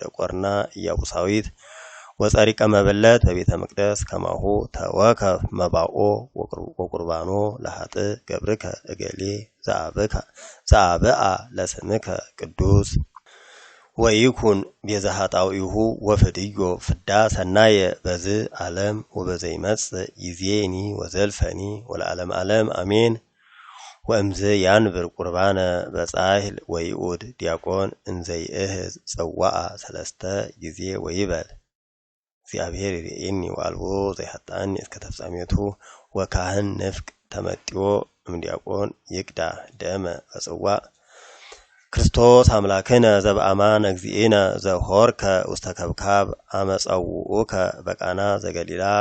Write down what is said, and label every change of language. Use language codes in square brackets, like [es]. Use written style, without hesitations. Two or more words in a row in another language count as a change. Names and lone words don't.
[gez] ቆርና ኢያቡሳዊት ወጸሪቀ መበለት በቤተ መቅደስ ከማሁ ተወከፍ መባኦ ወቁርባኖ ለኃጥእ ገብርከ እገሌ ዘአብአ ለስምከ ቅዱስ ወይኩን ቤዛ ኃጣውኢሁ ወፍድዮ ፍዳ ሰናየ በዝ ዓለም ወበዘይመጽእ ይዜኒ ወዘልፈኒ ወለዓለም ዓለም አሜን ወእምዝ ያንብር ቁርባነ በጻሕል ወይኡድ ዲያቆን እንዘ ይእህዝ ጽዋዓ ሰለስተ ጊዜ ወይበል እግዚአብሔር ይሬኒ ወአልቦ ዘይሐጣኒ እስከ ተፍጻሜቱ ወካህን ንፍቅ ተመጢዎ እምዲያቆን ይቅዳ ደመ በጽዋዕ ክርስቶስ አምላክነ ዘበአማን እግዚእነ ዘሆርከ ውስተ ከብካብ አመጸውኡከ በቃና ዘገሊላ